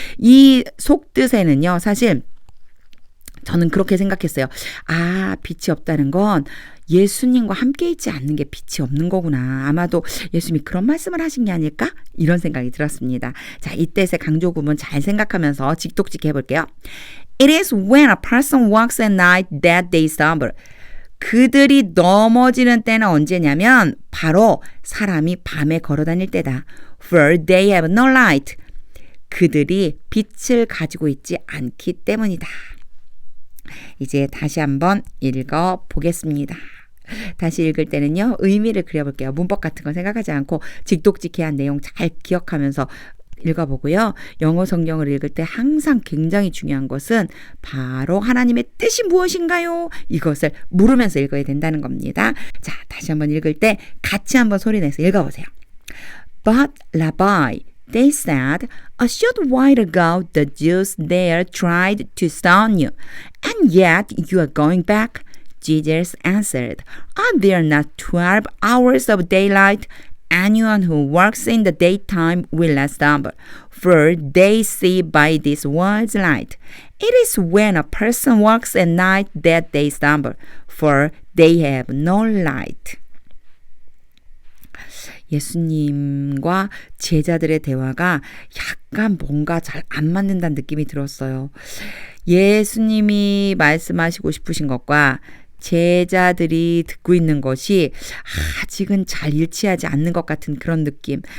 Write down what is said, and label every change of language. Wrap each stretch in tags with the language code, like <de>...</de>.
<ko>이 속뜻에는요. 사실 저는 그렇게 생각했어요. 빛이 없다는 건 예수님과 함께 있지 않는 게 빛이 없는 거구나. 아마도 예수님이 그런 말씀을 하신 게 아닐까? 이런 생각이 들었습니다. 자, 이때의 강조 구문 잘 생각하면서 직독직 해볼게요.</ko> <en>It is when a person walks at night that they stumble.</en> <ko>그들이 넘어지는 때는 언제냐면 바로 사람이 밤에 걸어 다닐 때다.</ko> <en>For they have no light.</en> <ko>그들이 빛을 가지고 있지 않기 때문이다. 이제 다시 한번 읽어보겠습니다. 다시 읽을 때는요. 의미를 그려볼게요. 문법 같은 거 생각하지 않고 직독직해한 내용 잘 기억하면서 읽어보고요. 영어 성경을 읽을 때 항상 굉장히 중요한 것은 바로 하나님의 뜻이 무엇인가요? 이것을 물으면서 읽어야 된다는 겁니다. 자, 다시 한번 읽을 때 같이 한번 소리내서 읽어보세요.</ko> <en>But Rabbi, they said, a short while ago the Jews there tried to stone you, and yet you are going back. Jesus answered, Are there not 12 hours of daylight? anyone who works in the daytime will not stumble, for they see by this world's light. It is when a person works at night that they stumble, for they have no light.</en> <ko>예수님과 제자들의 대화가 약간 뭔가 잘 안 맞는다는 느낌이 들었어요. 예수님이 말씀하시고 싶으신 것과 제자들이 듣고 있는 것이 아직은 잘 일치하지 않는 것 같은 그런 느낌.</ko>